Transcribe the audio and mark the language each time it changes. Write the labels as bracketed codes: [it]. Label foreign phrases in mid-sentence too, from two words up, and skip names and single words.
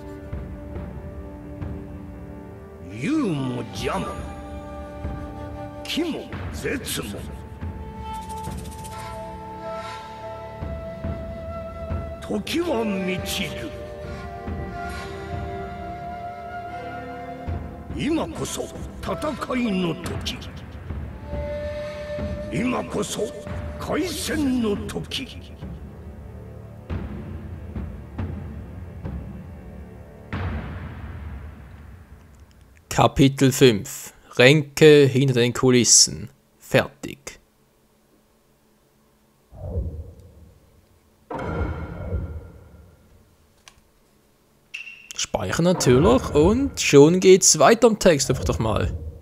[ja] 勇も邪も奇も絶も時は満ちる。今こそ戦いの時。今こそ開戦の時。 [de] Kapitel 5 Ränke hinter den Kulissen. Fertig. Speichern natürlich und schon geht's weiter im Text, einfach doch mal.